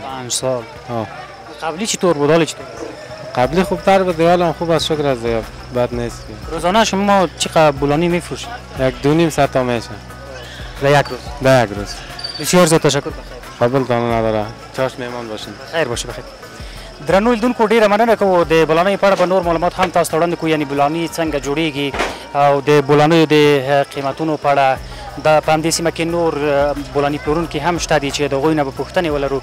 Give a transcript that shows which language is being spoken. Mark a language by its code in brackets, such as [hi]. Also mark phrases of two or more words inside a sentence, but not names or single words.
[fa] 5 سال. قبلی چطور بود؟ حالا چطور؟ قبلی خوبتر بود، حالا خوب است شکر از دیگه بد نیست. روزانه شما چقدر بولانی میفروشید؟ 1-2.5 ساعت میشه. در یک روز؟ در یک روز. بسیار زیاد تشکر. بخیر. قبولتان نداره. چاش میمان باشین. خیر باشه بخیر. [ps] درنو لیدونکو ډیره مننه کوو د بولانی په اړه به نور معلومات هم تاسو ته وړاندې کوو، یعنی بولانی څنګه جوړیږي او د بولانیو د قیمتونو په اړه د په همدې سیمه کې نور بولاني پلورونکي هم شته دي چې د هغوی نه به پوښتنې ولرو.